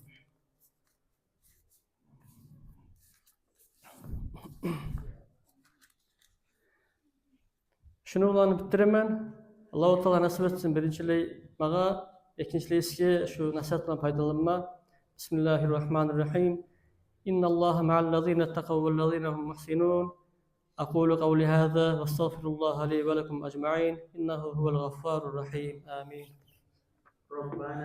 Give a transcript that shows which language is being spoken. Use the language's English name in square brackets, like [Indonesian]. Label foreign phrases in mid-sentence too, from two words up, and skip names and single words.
[Uyghur] Şunu ulanıp bitiremen. Allah-u Teala nasip etsin. Birinciley mağa, ikinciley sizge şu nasihatdan faydalanma. [Arabic] بسم الله الرحمن الرحيم. إن الله مع الذين اتقوا والذين هم محسنون. أقول قولي هذا وأستغفر الله لي ولكم أجمعين. إنه هو الغفور الرحيم. Amin.